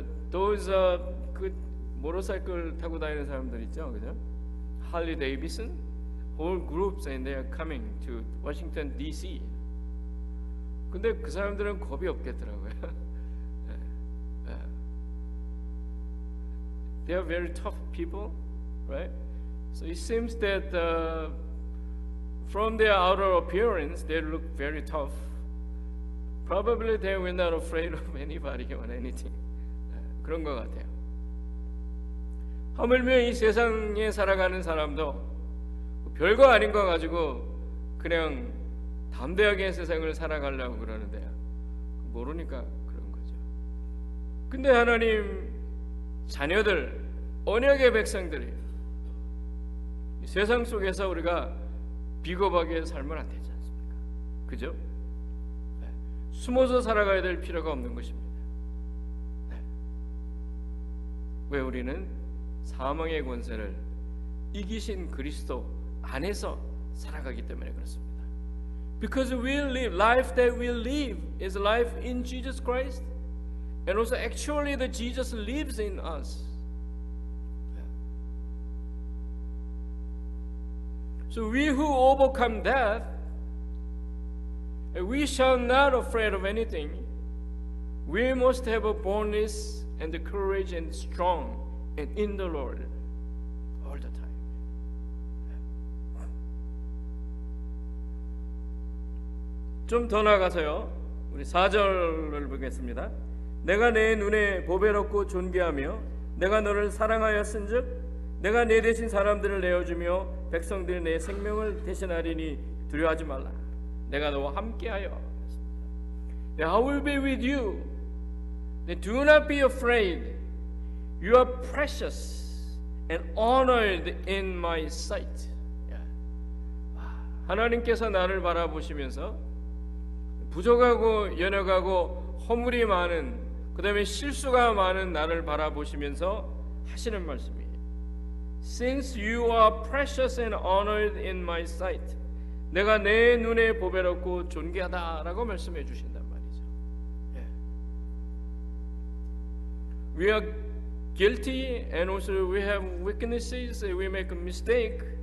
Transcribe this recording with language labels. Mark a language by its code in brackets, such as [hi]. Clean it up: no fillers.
[en] Those [ko] 그 모터사이클 타고 다니는 사람들 있죠, 그죠? 할리 데이비슨, [en] whole groups and they are coming to Washington D.C. [ko] 근데 그 사람들은 겁이 없겠더라고요. [en] They are very tough people, right? So it seems that from their outer appearance, they look very tough. Probably they were not afraid of anybody or anything. [ko] 그런 것 같아요. 하물며 이 세상에 살아가는 사람도 별거 아닌 거 가지고 그냥 담대하게 세상을 살아가려고 그러는데요. 모르니까 그런 거죠. 근데 하나님 자녀들, 언약의 백성들이 세상 속에서 우리가 비겁하게 살면 안 되지 않습니까? 그죠? 네. 숨어서 살아가야 될 필요가 없는 것입니다. 네. 왜 우리는 사망의 권세를 이기신 그리스도 안에서 살아가기 때문에 그렇습니다. [en] Because we live, life that we live is life in Jesus Christ, and also actually that Jesus lives in us. So we who overcome death, we shall not afraid of anything. We must have a boldness and the courage and strong and in the Lord all the time. [ko] 좀 더 나가서요. 우리 4절을 보겠습니다. 내가 내 눈에 보배롭고 존귀하며 내가 너를 사랑하였은즉 내가 내 대신 사람들을 내어주며 백성들이 내 생명을 대신하리니 두려워하지 말라. 내가 너와 함께하여. [en] I will be with you. Do not be afraid. You are precious and honored in my sight. [ko] 하나님께서 나를 바라보시면서 부족하고 연약하고 허물이 많은, 그 다음에 실수가 많은 나를 바라보시면서 하시는 말씀이에요. [en] Since you are precious and honored in my sight, [ko] 내가 내 눈에 보배롭고 존귀하다라고 말씀해 주신단 말이죠. [en] We are guilty and also we have weaknesses, we make a mistake.